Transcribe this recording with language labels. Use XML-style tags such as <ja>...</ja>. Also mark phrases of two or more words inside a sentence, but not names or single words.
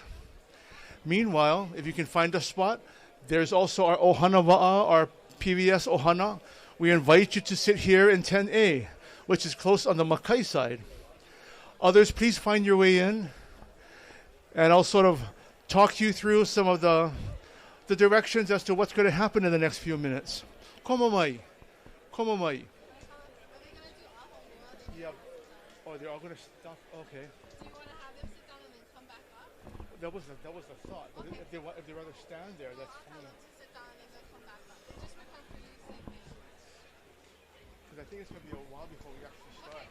<en>Meanwhile, if you can find a spot, there's also our</en> <haw>Ohana Wa'a,</haw> <en>our PVS Ohana. We invite you to sit here in 10A, which is close on the Makai side. Others, please find your way in, and I'll sort of talk you through some of the directions as to what's going to happen in the next few minutes.</en> <haw>Komo mai. Komo mai.</haw> <en>Yeah. Oh, they're all going to stop? Okay. That was the thought. But okay. If they rather stand there, that's fine. Sit down and then come back up. Just for comfortability's sake. Because I think it's going to be a while before we actually start.</en>